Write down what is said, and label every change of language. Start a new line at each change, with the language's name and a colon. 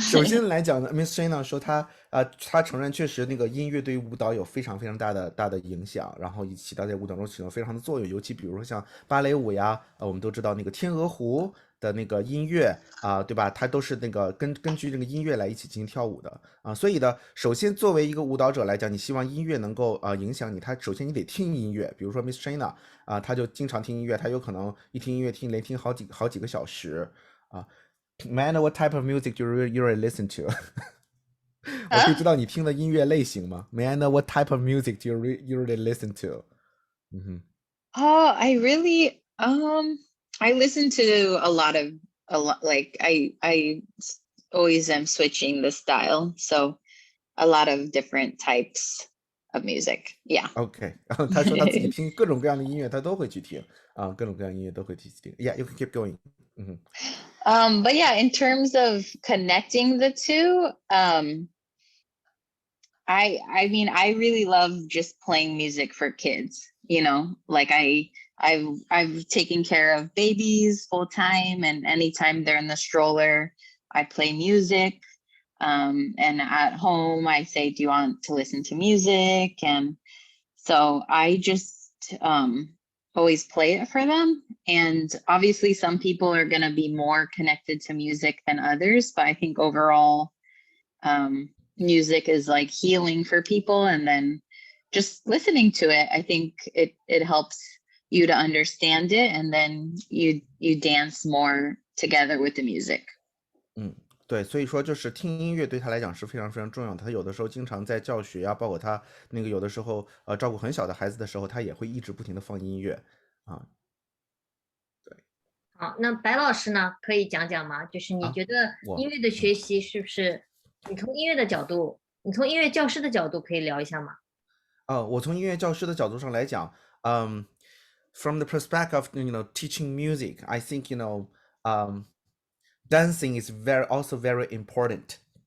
Chinese: 首先来讲呢，Miss Shaina 说她承认确实那个音乐对于舞蹈有非常非常大的影响，然后起到在舞蹈中起到非常的作用，尤其比如说像芭蕾舞呀，我们都知道那个天鹅湖的那个音乐对吧？它都是那个根据这个音乐来一起进行跳舞的所以呢，首先作为一个舞蹈者来讲，你希望音乐能够影响你，首先你得听音乐，比如说 Miss Shaina 她就经常听音乐，她有可能一听音乐连听好几个小时。
English: May I know what type of music you really listen to?
Chinese: 我可以知道你听的音乐类型吗？
English: May I know what type of music you really listen to? Oh, I really I listen to a lot like I always am switching the style, so a lot of different types of music. Yeah. OK.
Chinese: 他说他自己听各种各样的音乐，他都会去听各种各样的音乐都会去听。
English: Yeah, you can keep going. But yeah, in terms of connecting the two, I mean, I really love just playing music for kids, like I've taken care of babies full time, and anytime they're in the stroller, I play music. And at home I say, do you want to listen to music? And so I just always play it for them. And obviously some people are going to be more connected to music than others, but I think overall music is like healing for people. And then just listening to it, I think it helps you to understand it, and then you dance more together with the music.
Chinese: 对，所以说就是听音乐对他来讲是非常非常重要的。他有的时候经常在教学呀，包括他那个有的时候照顾很小的孩子的时候，他也会一直不停的放音乐对。好，那白老师呢，可以讲讲吗？就是你觉得音乐的学习是不是你从音乐的角度，你从音乐教师的角度可以聊一下吗？我从音乐教师的角度上来讲，
English: from the perspective of teaching music, I think dancing is also very important.